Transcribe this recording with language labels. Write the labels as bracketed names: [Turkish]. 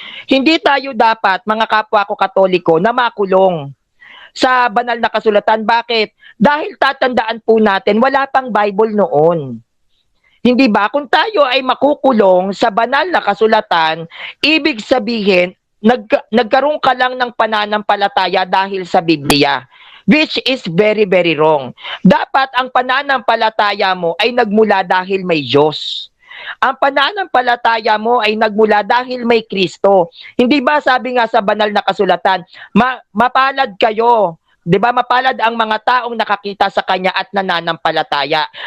[Filipino] Hindi tayo dapat, mga kapwa ko Katoliko, na makulong sa banal na kasulatan. Bakit? Dahil tatandaan po natin, wala pang Bible noon. Hindi ba? Kung tayo ay makukulong sa banal na kasulatan, ibig sabihin, nagkaroon ka lang ng pananampalataya dahil sa Biblia. [English] Which is very, very wrong. [Filipino] Dapat ang pananampalataya mo ay nagmula dahil may Diyos. Ang pananampalataya mo ay nagmula dahil may Kristo. Hindi ba sabi nga sa banal na kasulatan, mapalad kayo, 'di ba? Mapalad ang mga taong nakakita sa Kanya at nananampalataya.